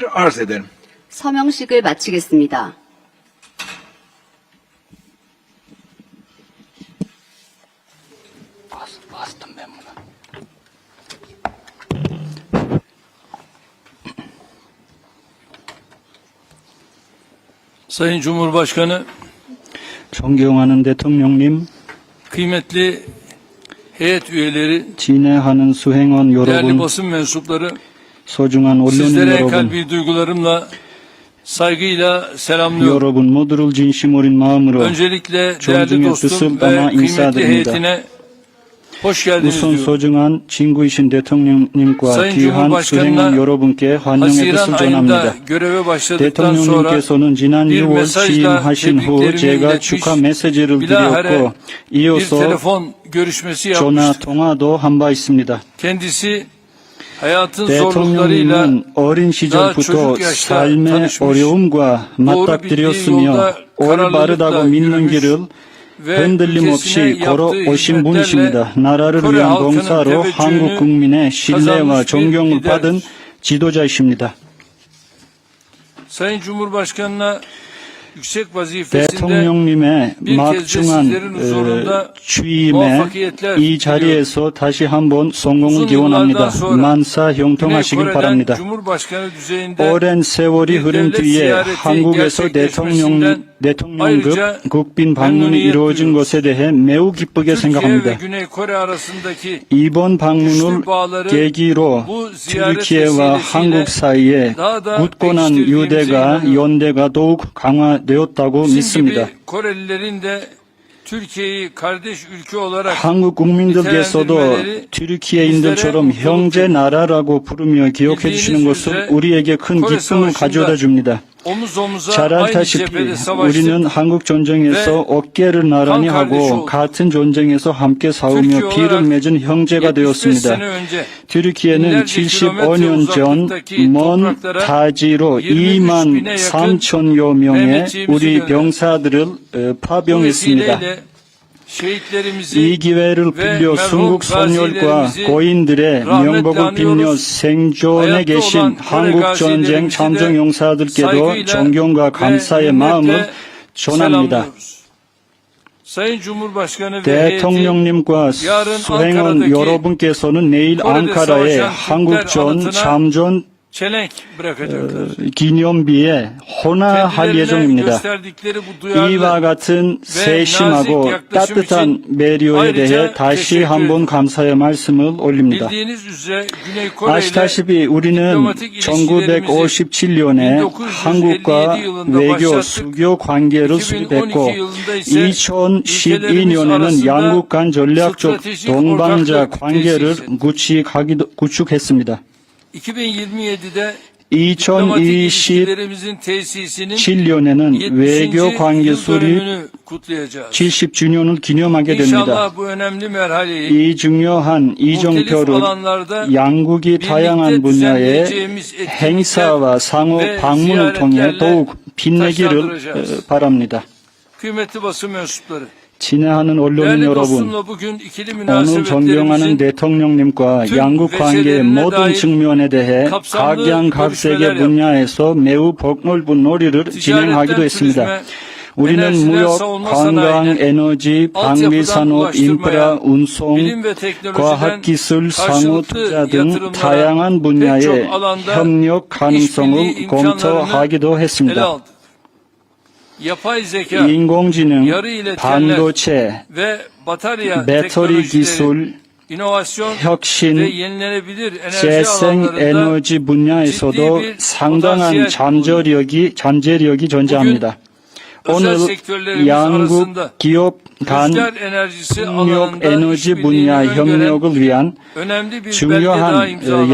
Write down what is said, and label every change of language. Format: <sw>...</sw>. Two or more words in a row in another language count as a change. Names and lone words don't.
<tr>Arz ederim.</tr> <ko>서명식을 마치겠습니다.</ko> <tr>Bastım ben buna. Sayın Cumhurbaşkanı,</tr> <ko>존경하는 대통령님,</ko> <tr>kıymetli heyet üyeleri,</tr> <ko>진행하는 수행원</ko> <tr>değerli</tr> <ko>여러분,</ko> <tr>basın mensupları,</tr> <ko>소중한 언론인</ko> <tr>sizlere</tr> <ko>여러분,</ko> <tr>kalbi duygularımla, saygıyla selamlıyorum.</tr> <ko>여러분 모두를 진심 어린 마음으로</ko> <tr>Öncelikle değerli</tr> <ko>존중의</ko> <tr>dostum</tr> <ko>뜻을</ko> <tr>ve</tr> <ko>담아</ko> <tr>kıymetli</tr> <ko>인사드립니다.</ko> <tr>heyetine hoş geldiniz</tr> <ko>우선</ko> <tr>diyorum.</tr> <ko>소중한 친구이신 대통령님과</ko> <tr>Sayın</tr> <ko>귀한 수행원</ko> <tr>Cumhurbaşkanı'na</tr> <ko>여러분께 환영의</ko> <tr>Haziran</tr> <ko>뜻을</ko> <tr>ayında</tr> <ko>전합니다.</ko> <tr>göreve başladıktan sonra</tr> <ko>대통령님께서는 지난</ko> <tr>bir</tr> <ko>6월</ko> <tr>mesajla</tr> <ko>취임하신 후</ko> <tr>tebriklerimi</tr> <ko>제가</ko> <tr>iletmiş,</tr> <ko>축하 메시지를</ko> <tr>bilahare</tr> <ko>드렸고</ko> <tr>bir</tr> <ko>이어서</ko> <tr>telefon görüşmesi</tr> <ko>전화</ko> <tr>yapmıştık.</tr> <ko>통화도 한 바 있습니다.</ko> <tr>Kendisi hayatın zorluklarıyla</tr> <ko>대통령님은 어린 시절부터</ko> <tr>çocuк yaşta</tr> <ko>삶의</ko> <tr>tanışmış,</tr> <ko>어려움과</ko> <tr>doğru bildiği</tr> <ko>맞닥뜨렸으며</ko> <tr>yolda</tr> <ko>올바르다고</ko> <tr>kararlılıkla</tr> <ko>믿는</ko> <tr>yürümüş</tr> <ko>길을</ko> <tr>ve</tr> <ko>흔들림</ko> <tr>ülkesine</tr> <ko>없이 걸어오신</ko> <tr>yaptığı</tr> <ko>분이십니다.</ko> <tr>hizmetlerle</tr> <ko>나라를</ko> <tr>Kore</tr> <ko>위한</ko> <tr>halkının</tr> <ko>봉사로</ko> <tr>teveccühünü</tr> <ko>한국 국민의 신뢰와</ko> <tr>kazanmış bir</tr> <ko>존경을</ko> <tr>liderdir.</tr> <ko>받은 지도자이십니다.</ko> <tr>Sayın Cumhurbaşkanı'na yüksek vazifesinde</tr> <ko>대통령님의</ko> <tr>bir kez de sizlerin</tr> <ko>막중한</ko> <tr>huzurunda</tr> <ko>취임에</ko> <tr>muvaffakiyetler</tr> <ko>이 자리에서 다시 한번 성공을</ko> <tr>uzun</tr> <ko>기원합니다.</ko> <tr>yıllardan sonra</tr> <ko>만사</ko> <tr>Güney</tr> <ko>형통하시길</ko> <tr>Kore'den</tr> <ko>바랍니다.</ko> <tr>Cumhurbaşkanı düzeyinde</tr> <ko>오랜 세월이</ko> <tr>bir</tr> <ko>흐른</ko> <tr>devlet</tr> <ko>뒤에</ko> <tr>ziyareti</tr> <ko>한국에서</ko> <tr>gerçekleşmesinden</tr> <ko>대통령급</ko> <tr>ayrıca</tr> <ko>국빈 방문이</ko> <tr>memnuniyet</tr> <ko>이루어진</ko> <tr>duyuyoruz.</tr> <ko>것에 대해 매우 기쁘게</ko> <tr>Türkiye ve</tr> <ko>생각합니다.</ko> <tr>Güney Kore arasındaki</tr> <ko>이번 방문을</ko> <tr>güçlü bağları</tr> <ko>계기로</ko> <tr>bu ziyaret</tr> <ko>türkiye와</ko> <tr>vesilesiyle</tr> <ko>한국 사이에</ko> <tr>daha da</tr> <ko>굳건한</ko> <tr>pekiştirdiğimize</tr> <ko>유대가</ko> <tr>inanıyorum.</tr> <ko>연대가 더욱 강화되었다고</ko> <tr>Bizim</tr> <ko>믿습니다.</ko> <tr>gibi Korelilerin de Türkiye'yi kardeş ülke olarak</tr> <ko>한국 국민들께서도</ko> <tr>nitelendirmeleri</tr> <ko>튀르키예인들처럼</ko> <tr>bizlere</tr> <ko>형제 나라라고 부르며 기억해 주시는 것은</ko> <tr>üzere</tr> <ko>우리에게 큰</ko> <tr>Kore</tr> <ko>기쁨을</ko> <tr>Savaşı'nda</tr> <ko>가져다 줍니다.</ko> <tr>omuz omuza</tr> <ko>잘</ko> <tr>aynı</tr> <ko>알다시피</ko> <tr>cephede savaştık.</tr> <ko>우리는 한국 전쟁에서 어깨를 나란히 한 하고</ko> <tr>kardeş</tr> <ko>같은 전쟁에서 함께 싸우며</ko> <tr>Türkiye</tr> <ko>피를</ko> <tr>olarak</tr> <ko>맺은 형제가</ko> <tr>75</tr> <ko>되었습니다.</ko> <tr>sene önce</tr> <ko>튀르키예는</ko> <tr>binlerce</tr> <ko>75년 전</ko> <tr>kilometre</tr> <ko>먼</ko> <tr>uzaklıktaki</tr> <ko>타지로</ko> <tr>23 bin'e</tr> <ko>2만</ko> <tr>yakın</tr> <ko>3천여 명의</ko> <tr>Mehmetçiğimizi</tr> <ko>우리</ko> <tr>gönderdi.</tr> <ko>병사들을</ko> <tr>bu</tr> <ko>파병했습니다.</ko> <tr>vesileyle şehitlerimizi</tr> <ko>이 기회를 빌려 순국 선열과 고인들의 명복을 빌며 생존에 계신 한국 전쟁 참전 용사들께도 존경과 감사의 마음을 전합니다.</ko> <tr>Sayın Cumhurbaşkanı ve heyeti</tr> <ko>대통령님과 수행원 여러분께서는 내일 앙카라에 한국전 참전</ko> <tr>çelenk bırakacaklar.</tr> <ko>기념비에 헌화할</ko> <tr>Kendilerine</tr> <ko>예정입니다.</ko> <tr>gösterdikleri bu duyarlı</tr> <ko>이와 같은 세심하고</ko> <tr>yaklaşım</tr> <ko>따뜻한 배려에 대해</ko> <tr>ayrıca</tr> <ko>다시</ko> <tr>teşekkür</tr> <ko>한번 감사의 말씀을 올립니다.</ko> <tr>bildiğiniz üzere Güney Kore ile</tr> <ko>아시다시피 우리는</ko> <tr>diplomatik ilişkilerimizi</tr> <ko>1957년에</ko> <tr>1957</tr> <ko>한국과</ko> <tr>yılında</tr> <ko>외교</ko> <tr>başlattık.</tr> <ko>수교 관계를</ko> <tr>2012</tr> <ko>수립했고</ko> <tr>yılında ise</tr> <ko>2012년에는</ko> <tr>arasında</tr> <ko>양국 간 전략적</ko> <tr>stratejik</tr> <ko>동반자</ko> <tr>ortaklık</tr> <ko>관계를</ko> <tr>tesis</tr> <ko>구축했습니다.</ko> <tr>2027'de diplomatik</tr> <ko>2027년에는</ko> <tr>ilişkilerimizin tesisinin</tr> <ko>외교</ko> <tr>70.</tr> <ko>관계</ko> <tr>yıl</tr> <ko>수립</ko> <tr>dönümünü kutlayacağız.</tr> <ko>70주년을 기념하게 됩니다.</ko> <tr>İnşallah bu önemli merhaleyi</tr> <ko>이 중요한</ko> <tr>muhtelif</tr> <ko>이정표를</ko> <tr>alanlarda</tr> <ko>양국이 다양한 분야의 행사와 상호 방문을 통해 더욱 빛내기를 바랍니다.</ko> <tr>kıymetli basın mensupları.</tr> <ko>친애하는 언론인</ko> <tr>Değerli</tr> <ko>여러분,</ko> <tr>dostumla bugün ikili</tr> <ko>오늘 존경하는</ko> <tr>münasebetlerimizin</tr> <ko>대통령님과</ko> <tr>tüm</tr> <ko>양국 관계의</ko> <tr>veçelerine</tr> <ko>모든</ko> <tr>dair</tr> <ko>측면에 대해</ko> <tr>kapsamlı</tr> <ko>각양각색의</ko> <tr>görüşmeler</tr> <ko>분야에서 매우 폭넓은 놀이를 진행하기도</ko> <tr>ticaretten</tr> <ko>했습니다.</ko> <tr>turizme,</tr> <ko>우리는</ko> <tr>enerjiden</tr> <ko>무역,</ko> <tr>savunma</tr> <ko>관광,</ko> <tr>sanayine,</tr> <ko>에너지, 방위산업,</ko> <tr>altyapıdan</tr> <ko>인프라,</ko> <tr>ulaştırmaya,</tr> <ko>운송,</ko> <tr>bilim ve teknolojiden</tr> <ko>과학기술, 상호</ko> <tr>karşılıklı</tr> <ko>투자 등</ko> <tr>yatırımlara</tr> <ko>다양한</ko> <tr>pek</tr> <ko>분야의</ko> <tr>çok alanda</tr> <ko>협력 가능성을</ko> <tr>işbirliği</tr> <ko>검토하기도</ko> <tr>imkanlarını ele</tr> <ko>했습니다.</ko> <tr>aldı. Yapay zeka,</tr> <ko>인공지능,</ko> <tr>yarı iletkenler</tr> <ko>반도체,</ko> <tr>ve batarya</tr> <ko>배터리</ko> <tr>teknolojileri,</tr> <ko>기술,</ko> <tr>inovasyon ve</tr> <ko>혁신,</ko> <tr>yenilenebilir enerji</tr> <ko>재생</ko> <tr>alanlarında</tr> <ko>에너지 분야에서도</ko> <tr>ciddi bir</tr> <ko>상당한</ko> <tr>potansiyel</tr> <ko>잠재력이 존재합니다.</ko> <tr>özel</tr> <ko>오늘</ko> <tr>sektörlerimiz arasında</tr> <ko>양국 기업 간</ko> <tr>rüzgar enerjisi</tr> <ko>풍력</ko> <tr>alanında</tr> <ko>에너지</ko> <tr>işbirliğini</tr> <ko>분야</ko> <tr>öngören</tr> <ko>협력을 위한</ko> <tr>önemli bir belge daha</tr> <ko>중요한</ko> <tr>imzalandı.</tr>